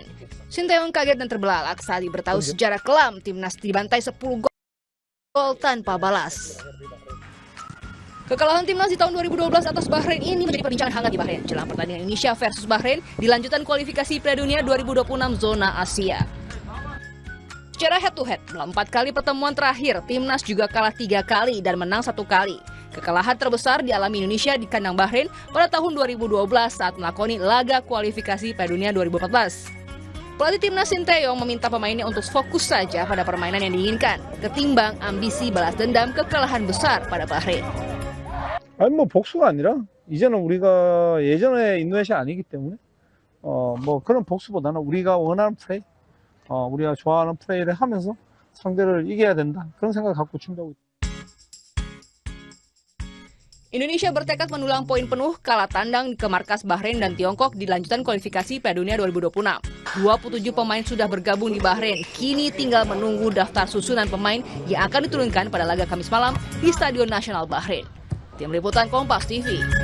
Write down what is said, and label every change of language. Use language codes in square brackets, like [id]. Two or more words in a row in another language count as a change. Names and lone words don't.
[id] Sintayong kaget dan terbelalak saat diberitahu sejarah kelam timnas dibantai 10 gol tanpa balas. Kekalahan timnas di tahun 2012 atas Bahrain ini menjadi perbincangan hangat di Bahrain jelang pertandingan Indonesia versus Bahrain di lanjutan kualifikasi Piala Dunia 2026 zona Asia. [en] Secara head to head, [id] dalam 4 kali pertemuan terakhir, timnas juga kalah 3 kali dan menang 1 kali. Kekalahan terbesar dialami Indonesia di kandang Bahrain pada tahun 2012 saat melakoni laga kualifikasi Piala Dunia 2014. Pelatih timnas Sintayong meminta pemainnya untuk fokus saja pada permainan yang diinginkan, ketimbang ambisi balas dendam kekalahan besar pada Bahrain. [ko] 아니 뭐 복수가 아니라 이제는 우리가 예전에 인도네시아 아니기 때문에 뭐 그런 복수보다는 우리가 원하는 플레이, 우리가 좋아하는 플레이를 하면서 상대를 이겨야 된다 그런 생각 갖고 준비하고 있다. [id] Indonesia bertekad mendulang poin penuh kala tandang ke markas Bahrain dan Tiongkok di lanjutan kualifikasi Piala Dunia 2026. 27 pemain sudah bergabung di Bahrain, kini tinggal menunggu daftar susunan pemain yang akan diturunkan pada laga Kamis malam di Stadion Nasional Bahrain. Tim Liputan Kompas TV.